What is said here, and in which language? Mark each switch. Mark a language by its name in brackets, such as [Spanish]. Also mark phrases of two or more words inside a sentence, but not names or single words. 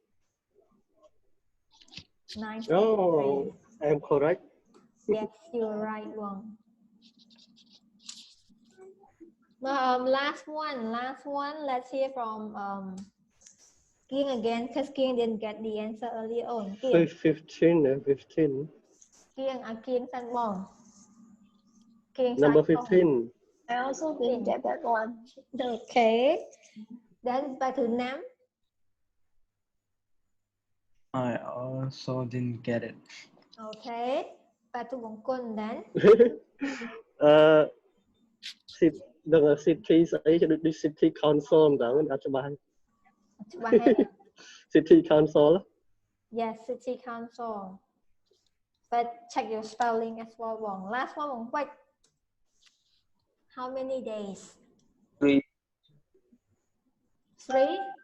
[English] 1983. Oh, I'm correct. Yes, you're right, Wong. Last one. Let's hear from Kieng again, because Kieng didn't get the answer earlier on. Kieng. 15. Kieng, Kieng San Bong. Kieng Number San Bong. 15. I also didn't get that one. Okay. Then back to Nam. I also didn't get it. Okay. Back to Wong Kun then. [Vietnamese] Đừng là city ấy cho đi [English] city council [Vietnamese] đó mình đã cho bài. [English] City council. Yes, city council. But check your spelling as well, Wong. Last one, Wong Quách. How many days? 3. 3?